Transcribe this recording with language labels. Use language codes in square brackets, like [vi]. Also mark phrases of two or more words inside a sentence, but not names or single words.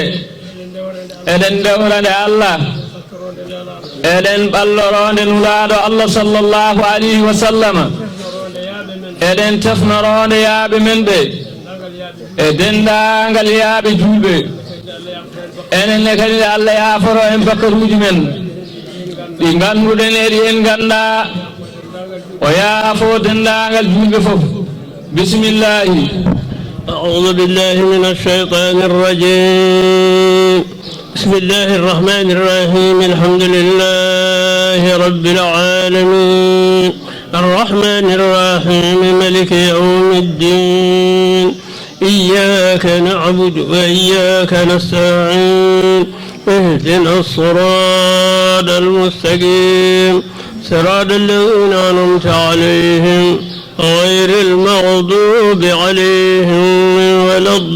[ff] eɗen dewrande Allah eɗen ɓallorode nulaɗo Allah [ar] صلى الله عليه وسلم [ff] eɗen tefnorode yaaɓe men ɓe e dendagal yaaɓe julɓe enenne kadi Allah yaaforo en bakkaruji men ɗi ganduɗen e ɗi en ganda o yaafo dendagal julɓe foof bisimillahi. [ar] أعوذ بالله من الشيطان الرجيم بسم الله الرحمن الرحيم الحمد لله رب العالمين الرحمن الرحيم ملك يوم الدين إياك نعبد وإياك نستعين اهدنا الصراط المستقيم صراط الذين أنعمت عليهم غير المغضوب عليهم ولا